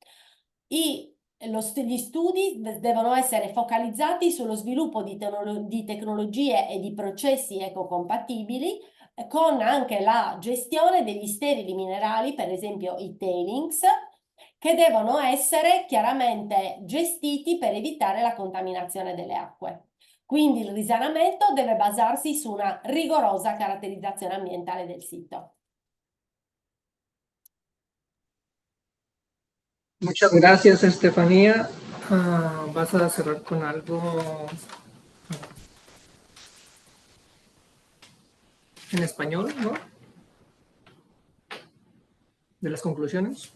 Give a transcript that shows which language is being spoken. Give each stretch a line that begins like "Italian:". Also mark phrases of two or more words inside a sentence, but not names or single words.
Italian: Gli studi devono essere focalizzati sullo sviluppo di tecnologie e di processi ecocompatibili con anche la gestione degli sterili minerali, per esempio i tailings, che devono essere chiaramente gestiti per evitare la contaminazione delle acque. Quindi il risanamento deve basarsi su una rigorosa caratterizzazione ambientale del sito.
Spanish: Muchas gracias, Estefanía. Vas a cerrar con algo en español, ¿no? De las conclusiones.